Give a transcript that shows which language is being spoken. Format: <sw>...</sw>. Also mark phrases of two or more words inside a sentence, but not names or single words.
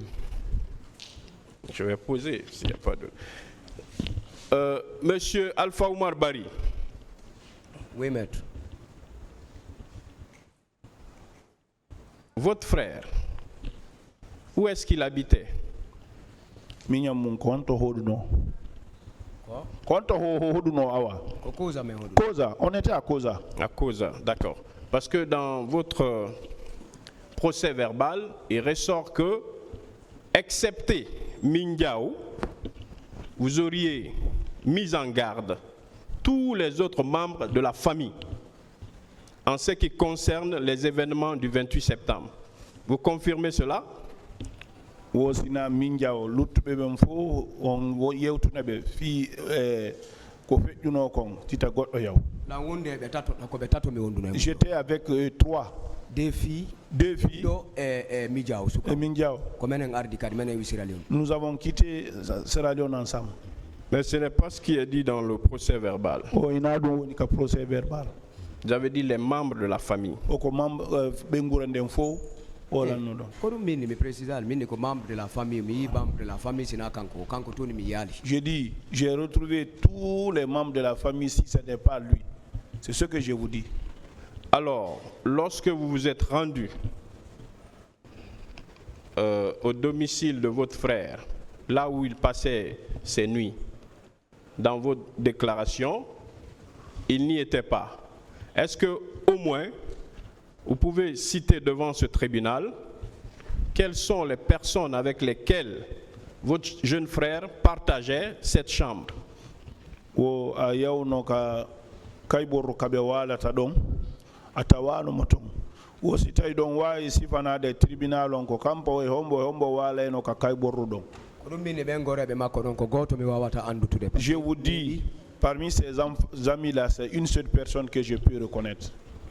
<fr>Je vais poser s'il n'y a pas de... Monsieur Alpha Oumar Barry, oui maître votre frère, où est-ce qu'il habitait?</fr> <ff>Miñamum ko honto hoɗuno. ko Honto hoɗuno awa. ko kuusa men hoɗum Koza,</ff> <fr>on était à Koza. À Koza, d'accord. Parce que dans votre procès verbal, il ressort que, excepté Mindiao, vous auriez mis en garde tous les autres membres de la famille en ce qui concerne les événements du 28 septembre. Vous confirmez cela?</fr> <ff>Wosina minjao luttuɓe ɓen fof on yewtuna ɓe fi ko feƴƴuno kon tita goɗɗo yaw. na wonde ɓe tato ko ɓe tato mi wonduno e</ff> <fr>J'étais avec trois, deux filles deux filles</fr> <ff>ɗo e midiaw suka</ff> <fr>et minjao.</fr> <ff>ko menen ardi kadi menen wi Sierra Leone</ff> <fr>Nous avons quitté Sierra Leone ensemble. Mais ce n'est pas ce qui est dit dans le procès verbal.</fr> <ff>O ina ɗum woni ka</ff> <fr>procès verbal. Vous avez dit les membres de la famille.</fr> <ff>O ko membre ɓe gura nden fof o lanno ɗon. ko ɗum minni mi précisal minni ko</ff> <fr>membre de la famille</fr> <ff>mi yi</ff> <fr>membre de la famille</fr> <ff>sina kanko kanko toni mi yaali</ff> <fr>Je dis, j'ai retrouvé tous les membres de la famille si ce n'est pas lui. C'est ce que je vous dis. Alors, lorsque vous vous êtes rendu au domicile de votre frère, là où il passait ses nuits, dans votre déclaration, il n'y était pas. Est-ce que, au moins, vous pouvez citer devant ce tribunal quelles sont les personnes avec lesquelles votre jeune frère partageait cette chambre?</fr> <ff>Wo a yawno ka kayɓorro kaɓe walata ɗon a tawano mo ton wosi tawi ɗon wawi sifanade tribunal on ko kampo e hombo waleno ka kay ɓorruɗon. ko ɗum min e ɓen goreɓe makko ɗon ko goto mi wawata andutude.</ff> <fr>Je vous dis, parmi ces amis là, c'est une seule personne que je peux reconnaître.</fr>